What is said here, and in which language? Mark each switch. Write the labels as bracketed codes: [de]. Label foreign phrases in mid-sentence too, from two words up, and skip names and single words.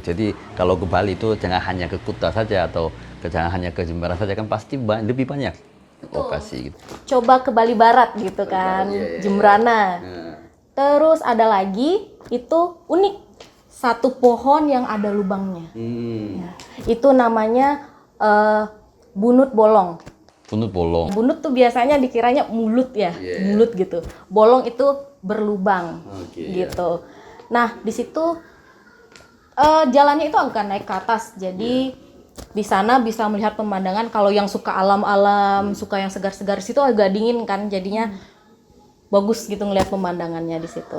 [id] Jadi kalau ke Bali itu jangan hanya ke Kuta saja atau jangan hanya ke Jembara saja, kan pasti lebih banyak lokasi gitu. Coba ke Bali Barat gitu kan, Jembrana. Terus ada lagi itu unik, satu pohon yang ada lubangnya. Ya, itu namanya bunut bolong. Bunut bolong. Bunut tuh biasanya dikiranya mulut ya, mulut gitu. Bolong itu berlubang, gitu. Nah di situ jalannya itu agak naik ke atas, jadi di sana bisa melihat pemandangan. Kalau yang suka alam-alam, suka yang segar-segar, situ agak dingin kan, jadinya bagus gitu ngelihat pemandangannya di situ.